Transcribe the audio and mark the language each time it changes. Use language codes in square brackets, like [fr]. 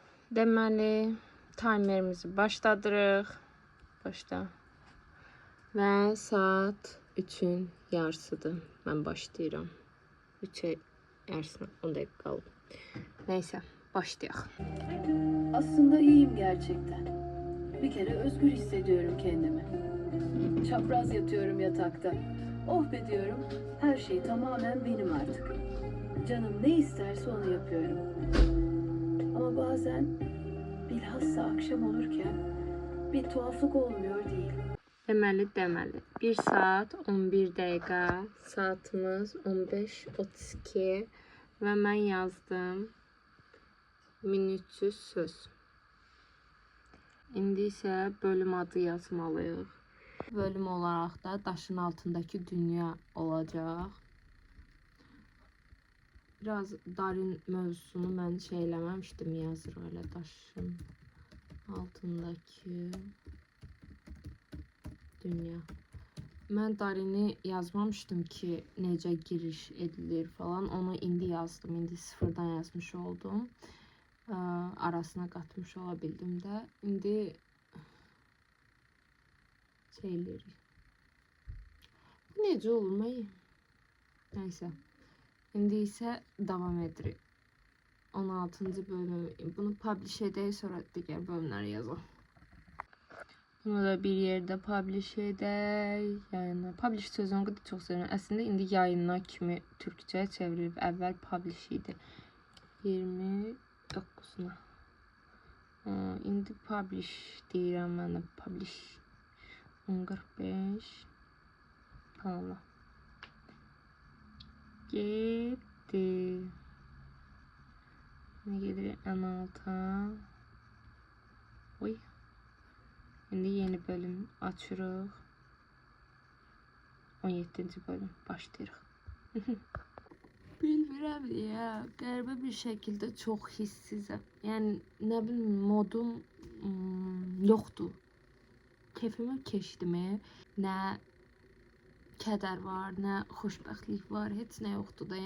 [az] Deməli, timerimizi başladırıq. Başla. Və saat 3-ün yarısıdır. Mən başlayıram. 3'e yarısına 10 dəqiqə qalıb. Neyse, başlayaq. [tr] Aslında iyiyim gerçekten. Bir kere özgür hissediyorum kendimi. Çapraz yatıyorum yatakta. Oh be diyorum, her şey tamamen benim artık. Canım ne isterse onu yapıyorum. Ama bazen bilhassa akşam olurken bir tuhaflık olmuyor değil. [az] Deməli. 1 saat 11 dəqiqə, saatımız 15:32 və mən yazdım 1300 söz. İndi isə bölüm adı yazmalıyıq. Bölüm olaraq da daşın altındakı dünya olacaq. Biraz darin mövzusunu mən şey eləməmişdim, yazırıq elə daşın altındakı dünya. Mən darini yazmamışdım ki, necə giriş edilir falan. Onu indi yazdım. İndi sıfırdan yazmış oldum. Arasına qatmış ola bildim də. İndi şeyleri. Bu necə olmayı? Neyse. İndi isə davam edirik. 16-cı bölüm. Bunu publish edək, sonra digər bölümləri yazalım. Bunu da bir yerde publish edək. Yayınla. Publish sözünü qədər çox sevirəm. Əslində indi yayınla kimi türkçəyə çevrilib. Əvvəl publish idi. 29'una. İndi publish deyirəm mən də. Publish 10:45. Tamam. Getdi. [tr] Ne gelir en alta. Oy. [az] Şimdi yeni bölüm açırıq. 17-ci bölüm başlayırıq. Bilmirəm ya, qəribə bir şəkildə çox hissizəm. Yəni nə bilim, modum yoxdur. Keyfimi keçdimi? Nə kədər var, nə xoşbəxtlik var, heç nə yoxdur da.